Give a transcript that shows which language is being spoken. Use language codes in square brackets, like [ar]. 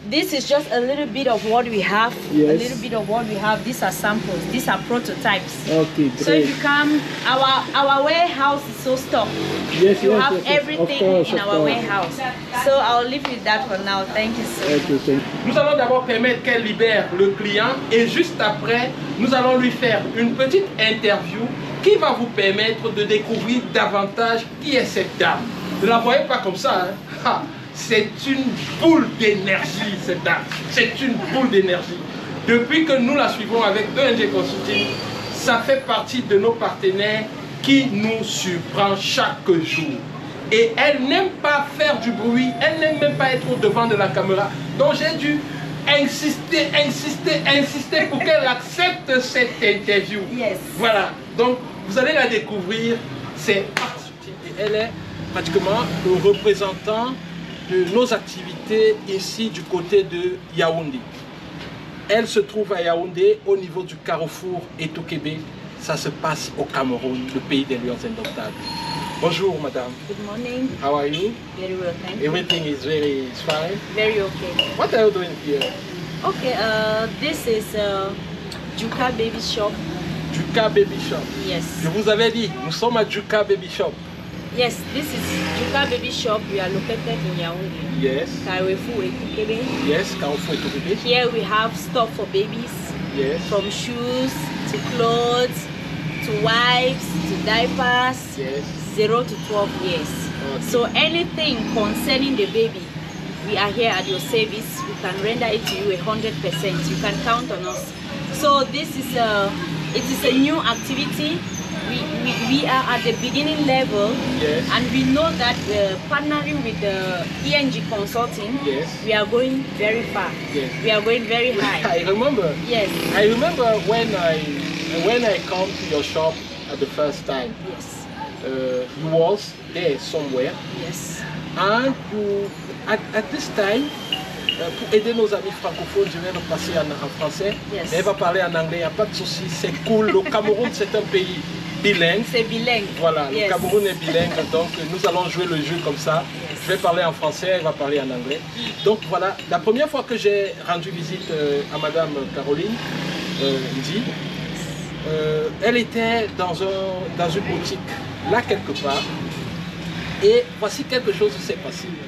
[en] This is just a little bit of what we have. Yes. A little bit of what we have. These are samples. These are prototypes. Okay, So great. if you come, our warehouse is so stocked. Yes, You yes, have yes, yes. everything Of course, in of our course. warehouse. So I'll leave with that for now. Thank you so much. Okay, thank you. [fr] Nous allons d'abord permettre qu'elle libère le client et juste après, nous allons lui faire une petite interview qui va vous permettre de découvrir davantage qui est cette dame. Ne la voyez pas comme ça, hein? Ha, c'est une boule d'énergie cette dame, c'est une boule d'énergie. Depuis que nous la suivons avec ENG Consulting, ça fait partie de nos partenaires qui nous surprend chaque jour. Et elle n'aime pas faire du bruit, elle n'aime même pas être au devant de la caméra. Donc j'ai dû insister pour qu'elle accepte cette interview. [en] Yes. [fr] Voilà, donc vous allez la découvrir, c'est et elle est pratiquement le représentant de nos activités ici du côté de Yaoundé. Elle se trouve à Yaoundé au niveau du carrefour Etokébé. Ça se passe au Cameroun, le pays des lions indomptables. Bonjour madame. [en] Good morning. How are you? Very well, thank you. Everything is very fine. Very okay. What are you doing here? Okay, this is Juka Baby Shop. Juka Baby Shop. Yes. [fr] Je vous avais dit, nous sommes à Juka Baby Shop. [en] Yes, this is Juka Baby Shop. We are located in Yaoundé. Yes. Carrefour Etokébé. Yes, carrefour Etokébé. Here we have stuff for babies. Yes. From shoes to clothes to wipes to diapers. Yes. 0 to 12 years. Okay. So anything concerning the baby, we are here at your service. We can render it to you 100%. You can count on us. So this is a new activity. We are at the beginning level, Yes. and we know that partnering with the ENG Consulting, Yes. we are going very far. Yes. We are going very high. I remember. Yes. I remember when I come to your shop at the first time. Yes. You was there somewhere, Yes. and you at this time. [fr] Pour aider nos amis francophones, je vais repasser en français. [en] Yes. [fr] Elle va parler en anglais, il n'y a pas de souci, c'est cool. Le Cameroun, c'est un pays bilingue. C'est bilingue. Voilà, [en] Yes. [fr] le Cameroun est bilingue, donc nous allons jouer le jeu comme ça. [en] Yes. [fr] Je vais parler en français, elle va parler en anglais. Donc voilà, la première fois que j'ai rendu visite à Madame Caroline Ndi, elle était dans une boutique, là quelque part, et voici quelque chose qui s'est passé.